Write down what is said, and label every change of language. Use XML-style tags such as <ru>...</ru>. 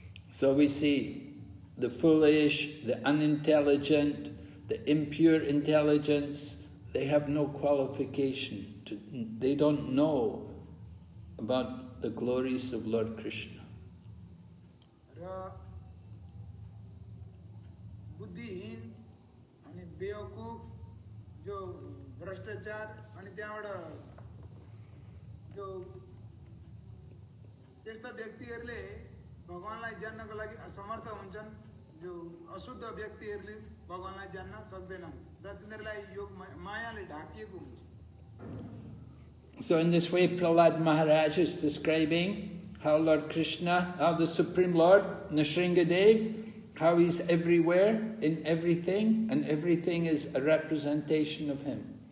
<en>So we see the foolish, the unintelligent, the impure intelligence, they have no qualification. They don't know about the glories of Lord Krishna.</en> <ne>बुद्धिहीन अनि बेवकूफ जो भ्रष्टाचार अनि त्यहाँबाट जो त्यस्ता व्यक्तिहरूले भगवानलाई जान्नको लागि असमर्थ हुन्छन् जो अशुद्ध व्यक्तिहरूले भगवानलाई जान्न सक्दैनन् र तिनीहरूलाई योग मायाले ढाकिएको हुन्छ.</ne> <en>So in this way Prahlad Maharaj is describing how Lord Krishna, how the Supreme Lord, Nrsingadev, how he's everywhere, in everything, and everything is a representation of him.</en>